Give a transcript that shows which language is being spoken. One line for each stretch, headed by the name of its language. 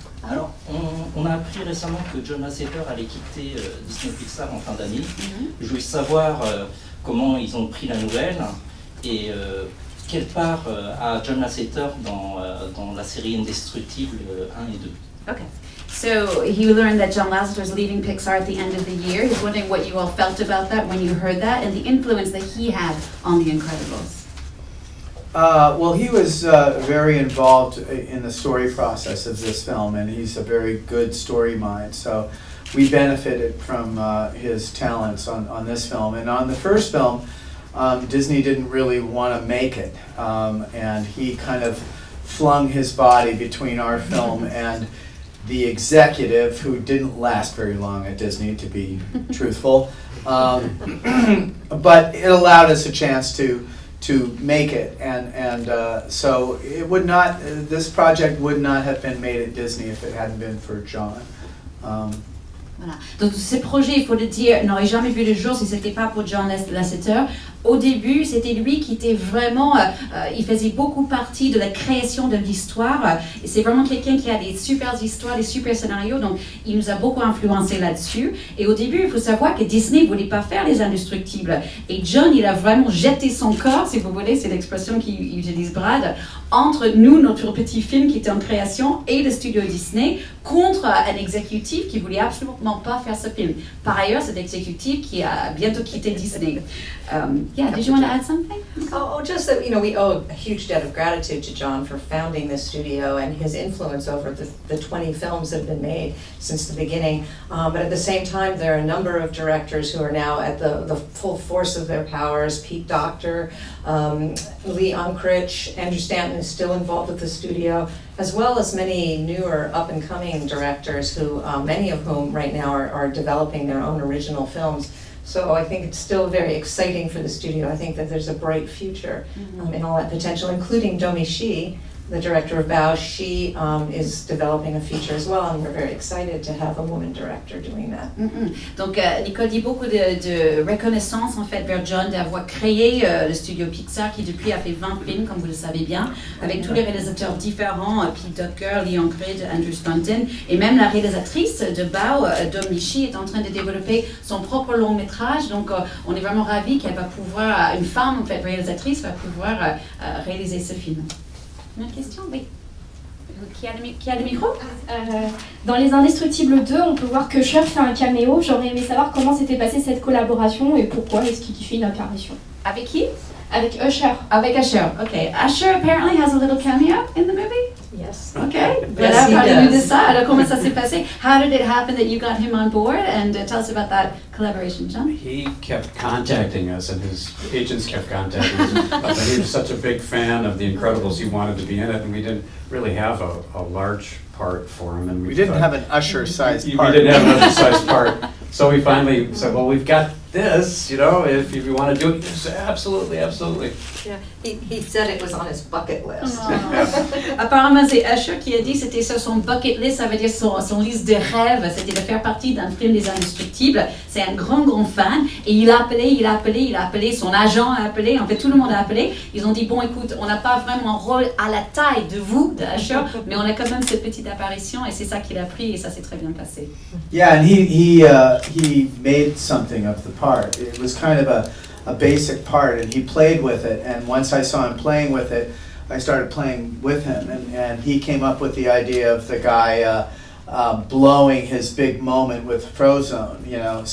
French: Alors, on a appris récemment que John Lasseter allait quitter Disney Pixar en fin d'année. Je voulais savoir comment ils ont pris la nouvelle et quelle part a John Lasseter dans la série Indestructible 1 et 2.
English: Okay. So he learned that John Lasseter is leaving Pixar at the end of the year. He's wondering what you all felt about that when you heard that, and the influence that he had on The Incredibles. Well, he was very involved in the story process of this film, and he's a very good story mind. So we benefited from his talents on this film. And on the first film, Disney didn't really want to make it, and he kind of flung his body between our film and the executive, who didn't last very long at Disney, to be truthful. But it allowed us a chance to make it, and so it would not. This project would not have been made at Disney if it hadn't been for John.
French: Voilà. Donc ces projets, il faut le dire, n'auraient jamais vu le jour si ce n'était pas pour John Lasseter. Au début, c'était lui qui était vraiment, il faisait beaucoup partie de la création de l'histoire. Et c'est vraiment quelqu'un qui a des super histoires, des super scénarios, donc il nous a beaucoup influencé là-dessus. Et au début, il faut savoir que Disney ne voulait pas faire Les Indestructibles. Et John, il a vraiment jeté son corps, si vous voulez, c'est l'expression qu'utilise Brad, entre nous, notre petit film qui était en création, et le studio Disney, contre un exécutif qui voulait absolument pas faire ce film. Par ailleurs, cet exécutif qui a bientôt quitté Disney.
English: Yeah, did you want to add something? Just that, we owe a huge debt of gratitude to John for founding this studio and his influence over the 20 films that have been made since the beginning. But at the same time, there are a number of directors who are now at the full force of their powers. Pete Docter, Lee Unkrich, Andrew Stanton is still involved with the studio, as well as many newer up-and-coming directors who, many of whom right now are developing their own original films. So I think it's still very exciting for the studio. I think that there's a bright future in all that potential, including Domi Shi, the director of Bao, she is developing a feature as well, and we're very excited to have a woman director doing that.
French: Donc Nicole dit beaucoup de reconnaissance en fait vers John d'avoir créé le studio Pixar qui depuis a fait 20 films comme vous le savez bien avec tous les réalisateurs différents, Pete Docter, Leon Creed, Andrew Stanton et même la réalisatrice de Bao, Dom Lishi est en train de développer son propre long métrage donc on est vraiment ravis qu'elle va pouvoir, une femme en fait réalisatrice va pouvoir réaliser ce film. Une autre question? Oui. Qui a le micro? Dans Les Indestructibles 2, on peut voir que Usher fait un caméo. J'aurais aimé savoir comment s'était passée cette collaboration et pourquoi est-ce qu'il fait une apparition. Avec qui? Avec Usher. Avec Usher, okay.
English: Usher apparently has a little cameo in the movie? Yes. Okay. Yes,
French: Voilà,
English: he
French: parlez-nous de
English: does.
French: ça. Alors, comment ça s'est passé?
English: How did it happen that you got him on board? And tell us about that collaboration, John. He kept contacting us, and his agents kept contacting us. But he was such a big fan of The Incredibles, he wanted to be in it, and we didn't really have a large part for him. And We didn't thought- have an Usher-sized We part. didn't have an undersized part. So we finally said, well, we've got this, you know, if you want to do it. He said, absolutely, absolutely. Yeah, he said it was on his bucket list.
French: Apparemment, c'est Usher qui a dit que c'était sur son bucket list, ça veut dire son liste de rêves, c'était de faire partie d'un film des Indestructibles. C'est un grand fan et il a appelé, son agent a appelé, en fait tout le monde a appelé. Ils ont dit, bon écoute, on n'a pas vraiment un rôle à la taille de vous, de Usher, mais on a quand même cette petite apparition et c'est ça qu'il a pris et ça s'est très bien passé.
English: Yeah, and he made something of the part. It was kind of a basic part, and he played with it. And once I saw him playing with it, I started playing with him, and he came up with the idea of the guy blowing his big moment with Frozone, you know.